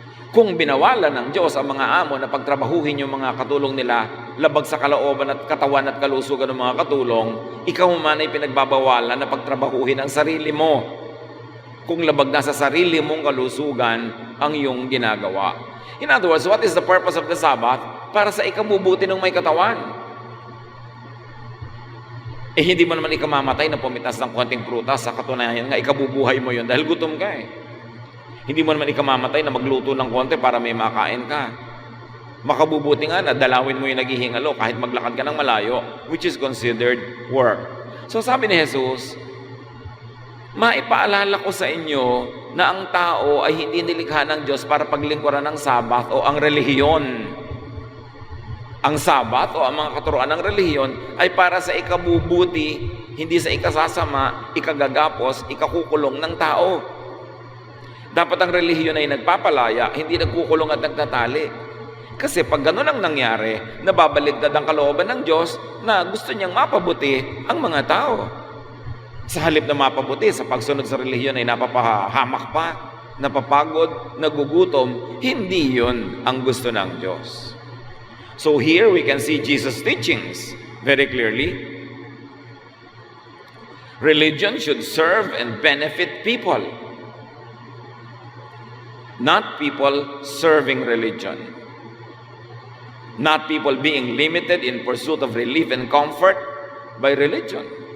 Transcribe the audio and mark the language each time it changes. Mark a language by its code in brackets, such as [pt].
[tl] Kung binawalan ng Diyos ang mga amo na pagtrabahuhin yung mga katulong nila, labag sa kalooban at katawan at kalusugan ng mga katulong, ikaw man ay pinagbabawalan na pagtrabahuhin ang sarili mo. Kung labag na sa sarili mong kalusugan ang iyong ginagawa. [en] In other words, what is the purpose of the Sabbath? [tl] Para sa ikabubuti ng may katawan. Hindi mo naman ikamamatay na pumitas ng konting prutas, sa katunayan nga ikabubuhay mo yun dahil gutom ka eh. Hindi mo naman ikamamatay na magluto ng konti para may makain ka. Makabubuti nga na dalawin mo yung naghihingalo kahit maglakad ka ng malayo, [en] which is considered work. [tl] So sabi ni Jesus, maipaalala ko sa inyo na ang tao ay hindi nilikha ng Diyos para paglingkuran ng Sabat o ang relihiyon. Ang Sabat o ang mga katuruan ng relihiyon ay para sa ikabubuti, hindi sa ikasasama, ikagagapos, ikakukulong ng tao. Dapat ang relihiyon ay nagpapalaya, hindi nagkukulong at nagtatali. Kasi pag ganun ang nangyari, nababaligtad ang kalooban ng Diyos na gusto niyang mapabuti ang mga tao. Sa halip na mapabuti, sa pagsunod sa relihiyon ay napapahamak pa, napapagod, nagugutom, hindi yun ang gusto ng Diyos. [en] So here we can see Jesus' teachings very clearly. Religion should serve and benefit people, not people serving religion. Not people being limited in pursuit of relief and comfort by religion.